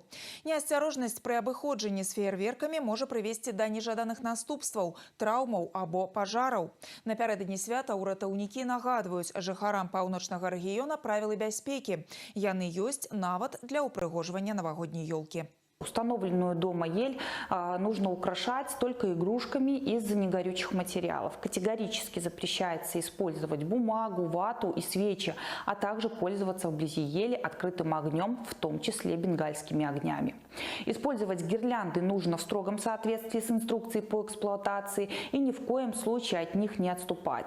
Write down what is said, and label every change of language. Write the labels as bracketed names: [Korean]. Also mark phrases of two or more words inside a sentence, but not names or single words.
[Belarusian] Неасцярожнасць пры абыходжанні з феерверкамі можа прывесці да нежаданых наступстваў, траўмаў або пажараў. Напярэдадні свята ўратаўнікі нагадваюць жыхарам паўночнага рэгіёна правілы бяспекі. Яны ёсць нават для ўпрыгожвання навагодняй ёлкі. [Russian] Установленную дома ель нужно украшать только игрушками из негорючих материалов. Категорически запрещается использовать бумагу, вату и свечи, а также пользоваться вблизи ели открытым огнем, в том числе бенгальскими огнями. Использовать гирлянды нужно в строгом соответствии с инструкцией по эксплуатации и ни в коем случае от них не отступать.